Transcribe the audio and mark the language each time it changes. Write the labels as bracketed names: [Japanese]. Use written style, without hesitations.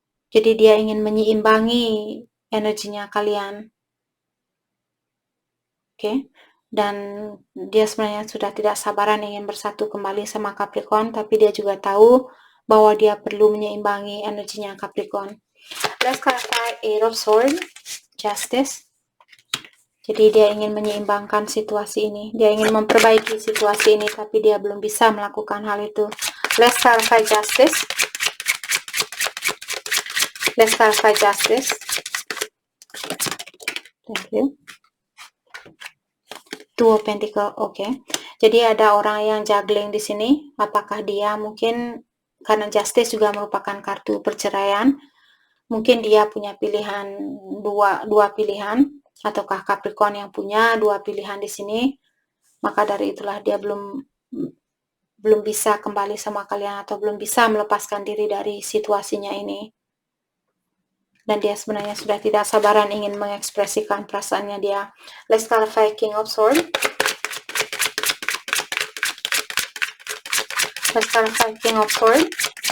[Indonesian] Jadi dia ingin menyeimbangi energinya kalian. Oke. Dan dia sebenarnya sudah tidak sabaran ingin bersatu kembali sama Capricorn, tapi dia juga tahu bahwa dia perlu menyeimbangi energinya Capricorn. [English] Let's clarify Eight of Swords, Justice. [Indonesian] Jadi dia ingin menyeimbangkan situasi ini. Dia ingin memperbaiki situasi ini, tapi dia belum bisa melakukan hal itu. [English] Let's clarify Justice. Let's clarify Justice. Thank you. Two of Pentacles, okay. [Indonesian] Jadi ada orang yang juggling di sini. Apakah dia mungkin karena Justice juga merupakan kartu perceraian, mungkin dia punya pilihan dua pilihan, ataukah Capricorn yang punya dua pilihan di sini. Maka dari itulah dia belum belum bisa kembali sama kalian atau belum bisa melepaskan diri dari situasinya ini. Dan dia sebenarnya sudah tidak sabaran ingin mengekspresikan perasaannya dia. [English] Let's clarify King of Swords. Let's clarify King of Swords.